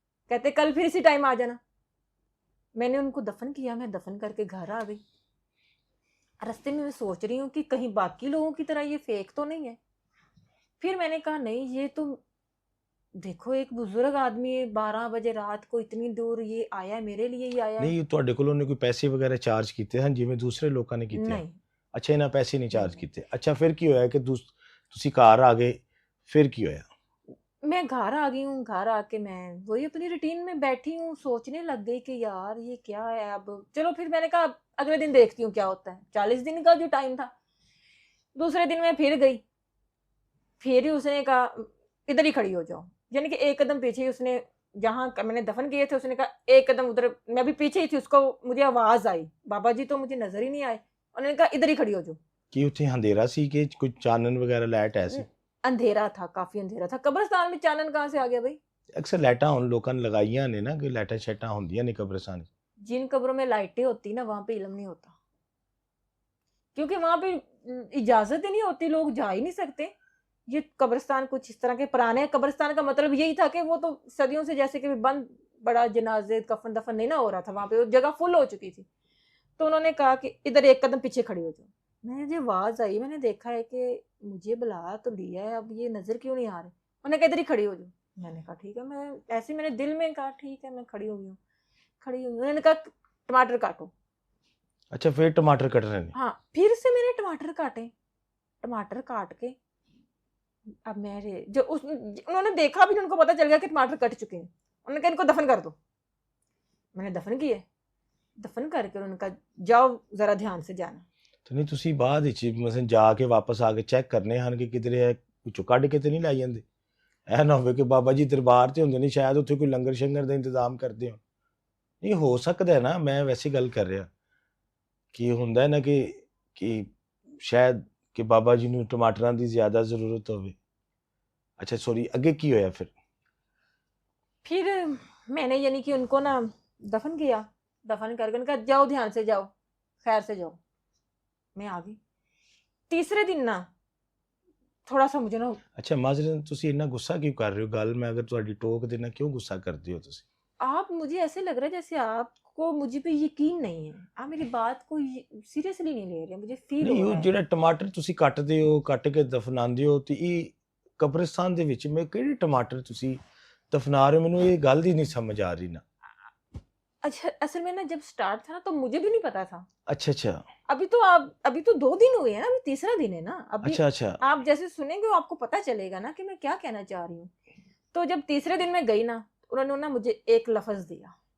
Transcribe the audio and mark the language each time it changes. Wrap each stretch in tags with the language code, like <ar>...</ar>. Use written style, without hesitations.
<hi>कहते कल फिर इसी टाइम आ जाना। मैंने उनको दफन किया, मैं दफन करके घर आ गई। रास्ते में मैं सोच रही हूँ कि कहीं बाकी लोगों की तरह ये फेक तो नहीं है। फिर मैंने कहा नहीं, ये तो देखो एक बुजुर्ग आदमी है, 12 बजे रात को इतनी दूर ये आया है, मेरे लिए ही आया है।</hi> <pa>ਨਹੀਂ ਤੁਹਾਡੇ ਕੋਲ ਉਹਨੇ ਕੋਈ ਪੈਸੇ ਵਗੈਰਾ ਚਾਰਜ ਕੀਤੇ ਹਨ ਜਿਵੇਂ ਦੂਸਰੇ ਲੋਕਾਂ ਨੇ ਕੀਤੇ?</pa> <hi>नहीं,</hi> <pa>ਅੱਛਾ, ਇਹਨਾਂ ਪੈਸੇ ਨਹੀਂ ਚਾਰਜ</pa> <hi>नहीं।</hi> <pa>ਕੀਤੇ। ਅੱਛਾ, ਫਿਰ ਕੀ ਹੋਇਆ ਕਿ ਤੁਸੀਂ ਘਰ ਆ ਗਏ? ਫਿਰ ਕੀ ਹੋਇਆ?</pa> <hi>मैं घर आ गई हूँ। घर आके मैं वही अपनी रूटीन में बैठी हूँ, सोचने लग गई कि यार ये क्या है। अब चलो, फिर मैंने कहा अगले दिन देखती हूँ क्या होता है। 40 दिन का जो टाइम था। दूसरे दिन मैं फिर गई। फिर ही उसने कहा इधर ही खड़ी हो जाओ। यानी कि एक कदम पीछे ही उसने, जहाँ मैंने दफन किए थे, उसने कहा एक कदम उधर। मैं भी पीछे ही थी, उसको मुझे आवाज आई। बाबा जी तो मुझे नजर ही नहीं आए। उन्होंने कहा इधर ही खड़ी हो जाओ।</hi> <pa>ਕੀ ਉੱਥੇ ਅੰਧੇਰਾ ਸੀ ਕਿ ਕੁਝ ਚਾਨਣ ਵਗੈਰਾ ਲਾਈਟ ਐ ਸੀ?</pa> <hi>अंधेरा था, काफी अंधेरा था। कब्रिस्तान में चानन कहाँ से आ गया भाई?</hi> <pa>ਅਕਸਰ ਲਾਈਟਾਂ ਹੁਣ ਲੋਕਾਂ ਨੇ ਲਗਾਈਆਂ ਨੇ ਨਾ ਕਿ ਲਾਈਟਾਂ ਸ਼ੈਟਾਂ ਹੁੰਦੀਆਂ ਨੇ ਕਬਰਸਤਾਨ 'ਚ।</pa> <hi>जिन कब्रों में लाइटें होती ना, वहां पे इल्म नहीं होता। क्योंकि वहां पे इजाजत ही नहीं होती, लोग जा ही नहीं सकते। ये कब्रिस्तान कुछ इस तरह के पुराने कब्रिस्तान का मतलब यही था कि वो तो सदियों से जैसे कि बंद, बड़ा जनाजे कफन दफन नहीं ना हो रहा था वहां पे, वो जगह फुल हो चुकी थी। तो उन्होंने कहा कि इधर एक कदम पीछे खड़ी हो जाओ। मैंने जो आवाज आई, मैंने देखा है कि मुझे बुला तो लिया है, अब ये नजर क्यों नहीं आ रही। उन्होंने कहा इधर ही खड़ी हो जाओ। मैंने कहा ठीक है। मैं ऐसे मैंने दिल में कहा ठीक है, मैं खड़ी हो गई हूँ। खड़ी हो गई। उन्होंने कहा टमाटर काटो।</hi> <pa>ਅੱਛਾ, ਫਿਰ ਟਮਾਟਰ ਕੱਟ ਰਹੇ ਨੇ?</pa> <hi>हाँ, फिर से मैंने टमाटर काटे। टमाटर काट के अब मेरे जो उन्होंने देखा भी, उनको पता चल गया कि टमाटर कट चुके हैं। उन्होंने कहा इनको दफन कर दो। मैंने दफन किए। दफन करके उन्होंने कहा जाओ जरा ध्यान से जाना।</hi> <pa>ਤੇ ਨਹੀਂ ਤੁਸੀਂ ਬਾਅਦ ਵਿੱਚ ਮਸਲ ਜਾ ਕੇ ਵਾਪਸ ਆ ਕੇ ਚੈੱਕ ਕਰਨੇ ਹਨ ਕਿ ਕਿਧਰੇ ਹੈ, ਵਿੱਚੋਂ ਕੱਢ ਕੇ ਤੇ ਨਹੀਂ ਲਾਈ ਜਾਂਦੇ? ਇਹ ਨਾ ਹੋਵੇ ਕਿ ਬਾਬਾ ਜੀ ਦਰਬਾਰ ਤੇ ਹੁੰਦੇ ਨੇ, ਸ਼ਾਇਦ ਉੱਥੇ ਕੋਈ ਲੰਗਰ ਸ਼ੰਗਰ ਦਾ ਇੰਤਜ਼ਾਮ ਕਰਦੇ ਹੋ। ਨਹੀਂ ਹੋ ਸਕਦਾ ਹੈ ਨਾ, ਮੈਂ ਵੈਸੀ ਗੱਲ ਕਰ ਰਿਹਾ ਕਿ ਹੁੰਦਾ ਹੈ ਨਾ ਕਿ ਸ਼ਾਇਦ ਕਿ ਬਾਬਾ ਜੀ ਨੂੰ ਟਮਾਟਰਾਂ ਦੀ ਜ਼ਿਆਦਾ ਜ਼ਰੂਰਤ ਹੋਵੇ। ਅੱਛਾ ਸੌਰੀ, ਅੱਗੇ ਕੀ ਹੋਇਆ ਫਿਰ?</pa> <hi>फिर मैंने यानी कि उनको ना दफन किया। दफन करके उनका जाओ ध्यान से जाओ, खैर से जाओ। मैं आ गई। तीसरे दिन ना थोड़ा सा मुझे ना,</hi> <pa>ਅੱਛਾ ਮਾਜ਼ਰਨ, ਤੁਸੀਂ ਇੰਨਾ ਗੁੱਸਾ ਕਿਉਂ ਕਰ ਰਹੇ ਹੋ? ਗੱਲ ਮੈਂ ਅਗਰ ਤੁਹਾਡੀ ਟੋਕ ਦੇਣਾ, ਕਿਉਂ ਗੁੱਸਾ ਕਰਦੇ ਹੋ ਤੁਸੀਂ?</pa> <hi>आप मुझे ऐसे लग रहा है जैसे आपको मुझे पे यकीन नहीं है, आप मेरी बात को सीरियसली नहीं ले रहे, मुझे फील</hi> <pa>ਨਹੀਂ</pa> <hi>हो</hi> <pa>ਉਹ</pa> <hi>रहा है।</hi> <pa>ਜਿਹੜਾ ਟਮਾਟਰ ਤੁਸੀਂ ਕੱਟਦੇ ਹੋ, ਕੱਟ ਕੇ ਦਫਨਾਉਂਦੇ ਹੋ, ਤੇ ਇਹ ਕਬਰਿਸਤਾਨ ਦੇ ਵਿੱਚ ਮੈਂ ਕਿਹੜੇ ਟਮਾਟਰ ਤੁਸੀਂ ਦਫਨਾ ਰਹੇ ਹੋ? ਮੈਨੂੰ ਇਹ ਗੱਲ ਹੀ ਨਹੀਂ ਸਮਝ ਆ ਰਹੀ ਨਾ।</pa> <hi>अच्छा, असल में ना जब स्टार्ट था ना तो मुझे भी नहीं पता था। अच्छा अच्छा अभी तो 2 दिन हुए हैं ना, अभी तीसरा दिन है ना अभी। अच्छा अच्छा आप जैसे सुनेंगे आपको पता चलेगा ना कि मैं क्या कहना चाह रही हूँ। तो जब तीसरे दिन मैं गई ना, उन्होंने ना मुझे एक लफ्ज दिया।</hi>